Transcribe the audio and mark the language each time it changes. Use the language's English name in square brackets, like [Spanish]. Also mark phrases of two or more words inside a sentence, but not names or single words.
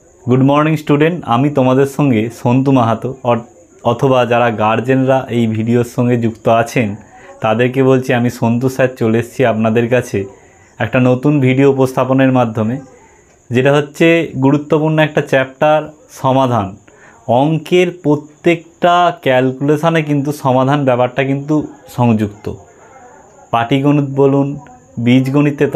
[English] good morning student [Bangla] আমি তোমাদের সঙ্গে সন্তু মাহাতো অথবা যারা গার্জেনরা এই ভিডিওর संगे যুক্ত আছেন তাদেরকে বলছি আমি সন্তু স্যার চলে এসেছি আপনাদের কাছে একটা নতুন ভিডিও উপস্থাপনের মাধ্যমে যেটা হচ্ছে গুরুত্বপূর্ণ একটা চ্যাপ্টার সমাধান অঙ্কের প্রত্যেকটা ক্যালকুলেশনে কিন্তু সমাধান ব্যাপারটা কিন্তু সংযুক্ত পাটিগণিত বলুন বীজগণিতে তো